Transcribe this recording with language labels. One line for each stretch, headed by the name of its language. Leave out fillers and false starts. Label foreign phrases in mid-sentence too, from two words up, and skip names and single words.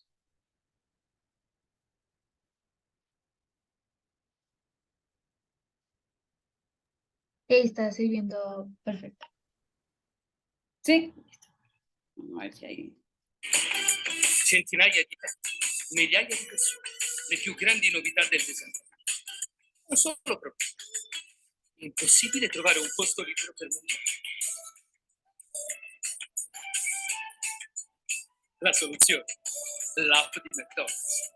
Spanish: Está sirviendo perfecto. Sí. Vamos a ver si hay.
Italian: Centinaia di migliaia di persone, le più grandi novità del design. Un solo problema. Impossibile trovare un posto libero per mangiare. La soluzione, l'app di McDonald's.